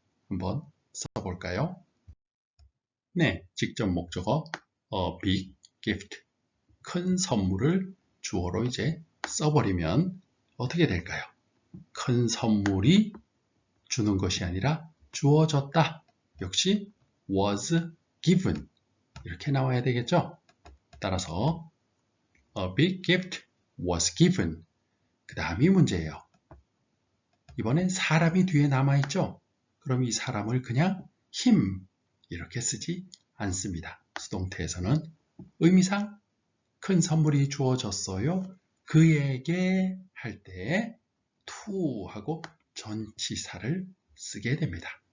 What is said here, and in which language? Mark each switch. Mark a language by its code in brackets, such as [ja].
[ko] 한번 써볼까요? 네, 직접 목적어 [en] a big gift. [ko] 큰 선물을 주어로 이제 써버리면 어떻게 될까요? 큰 선물이 주는 것이 아니라 주어졌다. 역시 [en] was given. [ko] 이렇게 나와야 되겠죠? 따라서 [en] a big gift was given. [ko] 그 다음이 문제예요. 이번엔 사람이 뒤에 남아있죠? 그럼 이 사람을 그냥 him 이렇게 쓰지 않습니다. 수동태에서는 의미상 큰 선물이 주어졌어요. 그에게 할 때 to 하고 전치사를 쓰게 됩니다.